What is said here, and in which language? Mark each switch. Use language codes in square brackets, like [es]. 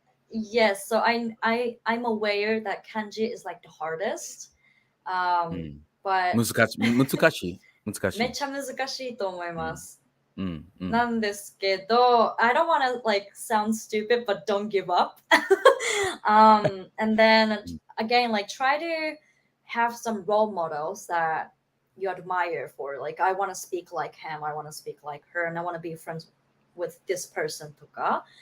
[en] Yes, so I'm aware that kanji is like the hardest. But [ja] 難しいめっちゃ難しいと思います。なんですけど、 [en] I don't want to like sound stupid, but don't give up. And then again, like try to have some role models that you admire for. Like I want to speak like him, I want to speak like her, and I want to be friends with this person とか.